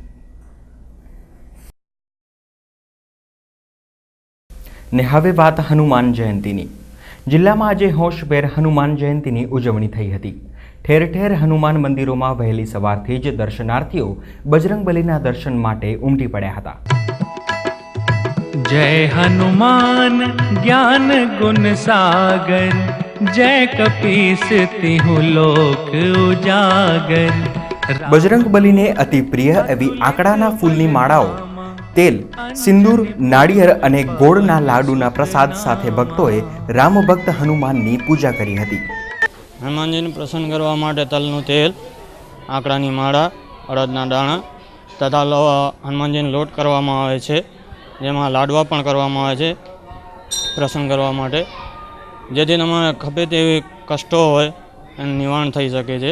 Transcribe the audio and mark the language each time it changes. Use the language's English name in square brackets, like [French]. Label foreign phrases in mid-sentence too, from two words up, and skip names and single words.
[Gujarati] ને હવે વાત હનુમાન જયંતીની. જિલ્લામાં આજે હોશભેર હનુમાન જયંતીની ઉજવણી થઈ હતી. ઠેર ઠેર હનુમાન મંદિરોમાં વહેલી સવારથી જ દર્શનાર્થીઓ બજરંગબલીના દર્શન માટે ઉમટી પડ્યા હતા. [Awadhi] जय हनुमान ज्ञान गुण सागर, जय कपीस तिहु लोक उजागर. [Gujarati] બજરંગબલીને અતિ પ્રિય એવી આંકડાના ફૂલની માળાઓ, તેલ, સિંદૂર, નાળિયેર અને ગોળના લાડુના પ્રસાદ સાથે ભક્તોએ રામ ભક્ત હનુમાનની પૂજા કરી હતી. હનુમાનજીને પ્રસન્ન કરવા માટે તલનું તેલ, આંકડાની માળા, અડદના દાણા તથા હનુમાનજીને લોટ કરવામાં આવે છે, જેમાં લાડવા પણ કરવામાં આવે છે પ્રસન્ન કરવા માટે, જેથી તમારે ખપે તેવી કષ્ટો હોય એનું નિવારણ થઈ શકે છે.